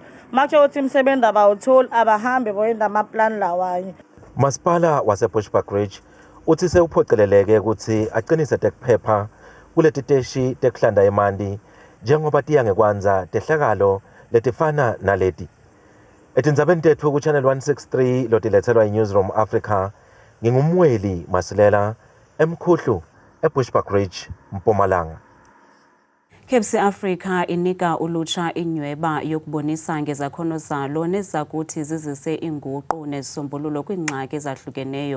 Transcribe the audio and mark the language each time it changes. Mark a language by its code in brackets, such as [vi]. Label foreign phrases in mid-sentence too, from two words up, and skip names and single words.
[ss] Macho uthi imsebenzi abawutholi abahambe boyenda amaplan lawanye. Masipala waseBushbuck Ridge uthi sewuphoceleleke ukuthi aqinise tekuphepha kuletiteshi tekuhlanda emanti njengoba tiya ngekwanza tehlakalo letifana naleti. Etindzabeni tethu ku Channel 163 lotilethelwa iNewsroom Africa, ngingumweli Masilela eMkhuhlu eBushbuck Ridge Mpumalanga. [xh] KBC Africa inika ulutsha inyweba yokubonisa ngezakhono zalo nezakuthi zizise inguqu nezisombululo kwingxaki ezahlukeneyo.